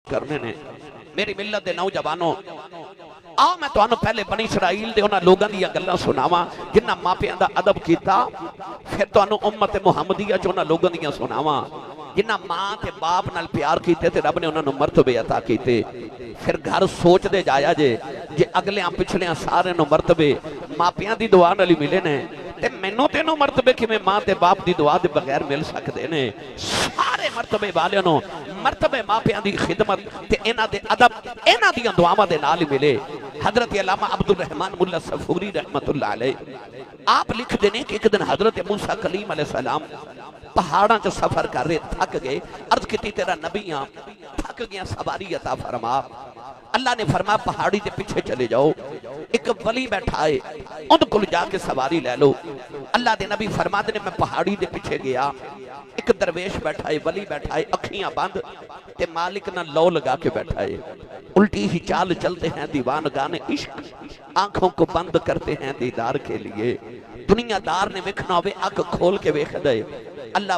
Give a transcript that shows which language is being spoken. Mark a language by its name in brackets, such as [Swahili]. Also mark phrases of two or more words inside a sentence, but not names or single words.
[Punjabi] کرنے نے میری ملت دے نوجوانوں آ میں تانوں پہلے بنی اسرائیل دے انہاں لوگاں دی گلاں سناواں جنہاں ماپیاں دا ادب کیتا پھر تانوں امت محمدیہ چ انہاں لوگاں دی سناواں جنہاں ماں تے باپ نال پیار کیتے تے رب نے انہاں نوں مرتبے عطا کیتے پھر گھر سوچ دے جایا جے اگلیاں پچھلیاں سارے نوں مرتبے ماپیاں دی دعا نال ہی ملے نے تے مینوں تینوں مرتبے کیویں ماں تے باپ دی دعا دے بغیر مل سکدے نے سارے مرتبے والے نوں مرتبے ماپیاں دی خدمت تے انہاں دے ادب انہاں دیاں دعاواں دے نال ہی ملے حضرت علامہ عبدالرحمن ملا صفوری [Arabic] رحمت اللہ علیہ [Punjabi] آپ لکھ دینے کہ ایک دن حضرت موسیٰ کلیم [Arabic] علیہ السلام [Punjabi] پہاڑاں جو سفر کر رہے تھک گئے عرض کیتی تیرا نبیاں تھک گیا سواری عطا فرما اللہ نے فرمایا پہاڑی دے پیچھے چلے جاؤ ایک ولی بیٹھا ہے [Urdu] ان کو جا کے سواری لے لو [Punjabi] اللہ دے نبی فرما دے میں پہاڑی دے پیچھے گیا ایک درویش بیٹھا ہے ولی بیٹھا ہے اکھیاں بند تے مالک نہ لو لگا کے بیٹھا ہے [Urdu] الٹی ہی چال چلتے ہیں دیوان گانے عشق آنکھوں کو بند کرتے ہیں دیدار کے لیے [Punjabi] دنیا دار نے وکھنا ہوئے اکھ کھول کے ویکھ دے اللہ